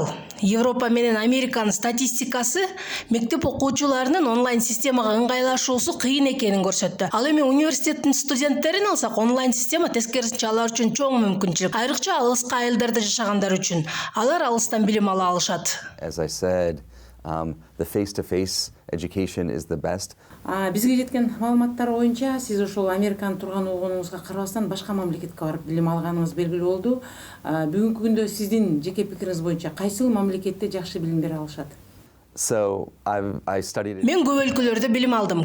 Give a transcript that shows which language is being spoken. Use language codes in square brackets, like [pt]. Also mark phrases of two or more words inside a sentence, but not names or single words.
[ky] Европа менен Американын статистикасы мектеп окуучуларынын онлайн системага ыңгайлашуусу кыйын экенин көрсөттү. Ал эми университеттин студенттерин алсак, онлайн система тескерисинче алар үчүн чоң мүмкүнчүлүк. Айрыкча алыска айылдарда жашагандар үчүн. Алар алыстан билим ала алышат. [en] The face-to-face education is the best. [ky] Бизге жеткен маалыматтар боюнча сиз ошол Американын турган болгонуңузга карабастан башка мамлекетке барып билим алганыңыз белгилүү болду. Бүгүнкү күндө сиздин жеке пикириңиз боюнча кайсыл мамлекетте жакшы билим бере алышат? Мен көп өлкөлөрдө билим алдым.